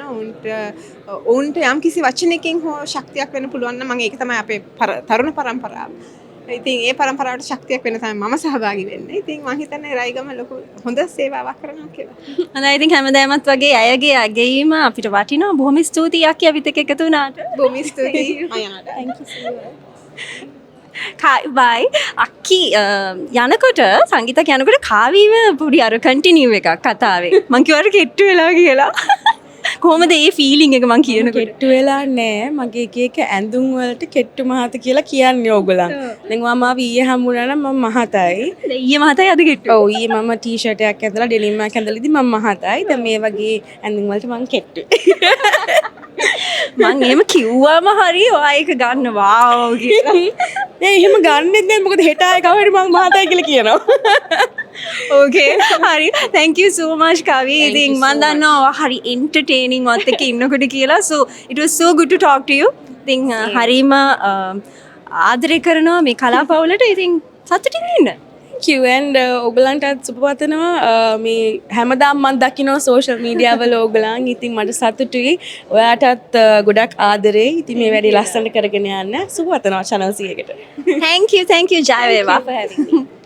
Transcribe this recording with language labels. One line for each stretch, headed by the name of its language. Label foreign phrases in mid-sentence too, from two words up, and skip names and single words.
Sinhala: ඔවුන්ට යම් කිසි වචනකින් හෝ ශක්තියක් වෙන්න පුළුවන් නම් මම ඒක තමයි අපේ තරුණ පරම්පරාව. ඉතින් ඒ පරම්පරාවට ශක්තියක් වෙන්න තමයි මම සහභාගී වෙන්නේ. ඉතින් මම හිතන්නේ රයිගම ලොකු හොඳ සේවාවක් කරනවා කියලා. හොඳයි ඉතින් හැමදාමත් වගේ අයගේ අගයීම අපිට වටිනවා. බොහොම ස්තුතියි අක්කි අපිත් එක්ක එකතු වුණාට. බොහොම ස්තුතියි මයාට.
English: Thank you so much.
Sinhala: බයි අක්කි යනකොට සංගීතක යනකොට කාවීම පොඩි අර කන්ටිනියු එකක් කතාවේ මං කිව්වට කෙට්ටු වෙලා කියලා කොහොමද ඒ ෆීලිං එක මං කියනකොට කෙට්ටු වෙලා නෑ මගේ එක ඇඳුම් වලට කෙට්ටු මහත කියලා කියන්නේ ඕගොල්ලන්. දැන් මම ඊයේ හම්බුණා නම් මම මහතයි. ඊයේ මහතයි අද කෙට්ටු. ඔව් ඊයේ මම ටී-ෂර්ට් එකක් ඇඳලා ඩෙනිම් එකක් ඇඳලා ඉතින් මම මහතයි. දැන් මේ වගේ ඇඳුම් වලට මං කෙට්ටු. මං එහෙම කිව්වම හරි ඔයා ඒක ගන්න වාව් කියලා. නෑ එහෙම ගන්නෙත් නෑ මොකද හෙට ආයේ කවුරු මං මහතයි කියලා කියනවා. Okay හරි
English: thank you so much
Sinhala: කවි. ඉතින් මම දන්නවා හරි entertaining වත් එක්ක ඉන්නකොට කියලා.
English: So it was so good to talk to you.
Sinhala: ඉතින් හරිම ආදරය කරනවා මේ කලාපවලට. ඉතින් සතුටින් ඉන්න.
English: Thank you
Sinhala: and ඔයගලන්ටත් සුබ පතනවා. මේ හැමදාම මම දකිනවා
English: social media
Sinhala: වල ඔයගලන්. ඉතින් මට සතුටුයි. ඔයාටත් ගොඩක් ආදරේ. ඉතින් මේ වැඩේ ලස්සනට කරගෙන යන්න. සුබ පතනවා channel 100කට.
English: thank you
Sinhala: ජය වේවා
English: for having me.